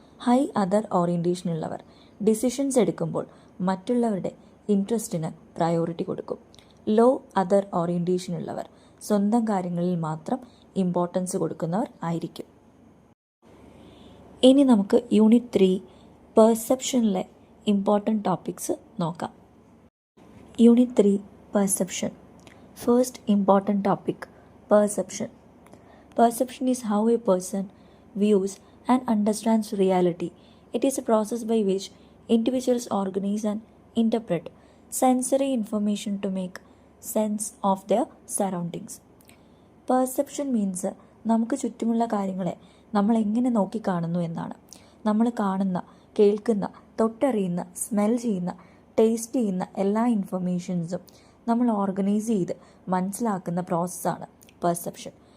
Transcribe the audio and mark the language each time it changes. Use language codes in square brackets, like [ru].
[ml] High other ഓറിയൻറ്റേഷനുള്ളവർ decisions എടുക്കുമ്പോൾ മറ്റുള്ളവരുടെ ഇൻട്രസ്റ്റിന് priority കൊടുക്കും. ലോ അതർ ഓറിയൻറ്റേഷനുള്ളവർ സ്വന്തം കാര്യങ്ങളിൽ മാത്രം ഇമ്പോർട്ടൻസ് കൊടുക്കുന്നവർ ആയിരിക്കും. ഇനി നമുക്ക് യൂണിറ്റ് 3 പെർസെപ്ഷനിലെ ഇമ്പോർട്ടൻറ്റ് ടോപ്പിക്സ് നോക്കാം. Unit 3 perception. [en] First important topic, perception. Perception is how a person views and understands reality. It is a process by which individuals organize and interpret sensory information to make sense of their surroundings. [ml] Perception means നമുക്ക് ചുറ്റുമുള്ള കാര്യങ്ങളെ നമ്മൾ എങ്ങനെ നോക്കിക്കാണുന്നു എന്നാണ്. നമ്മൾ കാണുന്ന, കേൾക്കുന്ന, തൊട്ടറിയുന്ന, smell ചെയ്യുന്ന, ടേസ്റ്റ് ചെയ്യുന്ന എല്ലാ ഇൻഫർമേഷൻസും നമ്മൾ ഓർഗനൈസ് ചെയ്ത് മനസ്സിലാക്കുന്ന പ്രോസസ്സാണ് പെർസെപ്ഷൻ.